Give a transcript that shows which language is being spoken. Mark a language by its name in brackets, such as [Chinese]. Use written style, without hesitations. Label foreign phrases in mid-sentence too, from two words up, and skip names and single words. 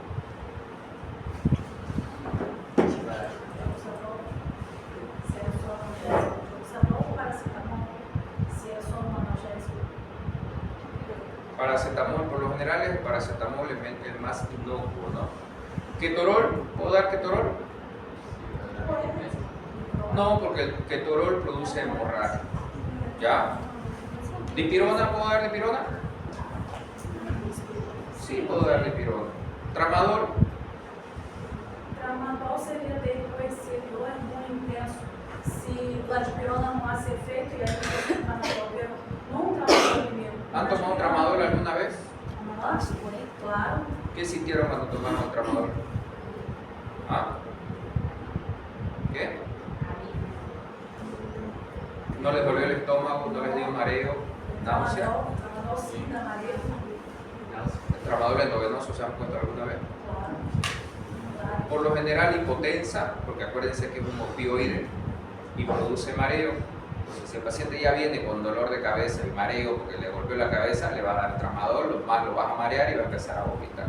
[Spanish] Paracetamol, por lo general el paracetamol es el más inocuo, ¿no? ¿Ketorol? ¿Puedo dar ketorol? No, porque el ketorol produce hemorragia. ¿Ya? ¿Dipirona? ¿Puedo dar dipirona? Sí, puedo dar dipirona. ¿Tramadol? [Portuguese] Tramadol seria depressivador muito intenso. Se a dipirona não hace efeito e aí você está no tramadol, não tramadol primeiro. [Spanish] ¿Han tomado tramadol alguna vez? [Portuguese] Nossa, claro. [Spanish] ¿Qué sintieron cuando tomaron tramadol? ¿Ah? ¿Qué? ¿No les dolió el estómago? ¿No les dio mareo? ¿Náusea? [Portuguese] Tramadol sim, dá mareo. [Spanish] ¿El tramadol endovenoso se han puesto alguna vez? Claro. Por lo general hipotensa, porque acuérdense que es un opioide y produce mareo. Entonces, si el paciente ya viene con dolor de cabeza y mareo porque le golpeó la cabeza, le va a dar tramadol, lo vas a marear y va a empezar a vomitar.